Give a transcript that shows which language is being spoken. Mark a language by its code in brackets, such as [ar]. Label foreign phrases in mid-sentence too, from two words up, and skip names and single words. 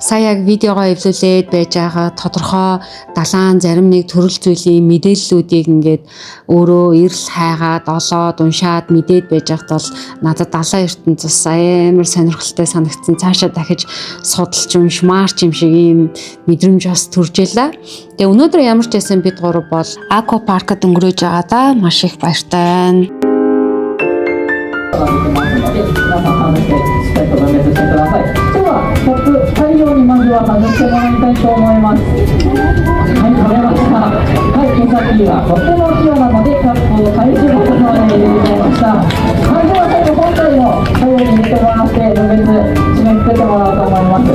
[mn] Сая яг видеогоо эвлүүлээд байж байгаа тодорхой далайн зарим нэг төрөл зүйлийн мэдээллүүдийг ингээд өөрөө эрэл хайгаад олоод уншаад мэдээд байж байхад бол надад далайн ертөнц бас амар сонирхолтой санагдсан. Цаашаа дахиж судалж уншмаар ч юм шиг ийм мэдрэмж бас төржээлээ. Тэгээ өнөөдөр ямар ч байсан бид гурав бол аквапаркад өнгөрөөж байгаа да маш их баяртай байна. [ja] 皆さん外してしっかりと分別してください。ではコップ大量にまずは外してもらいたいと思います。はい、取れました。はい、毛先がとても器用なのでキャップを返しますので入れていただきました。はい、では最後締めくくってもらおうと思います。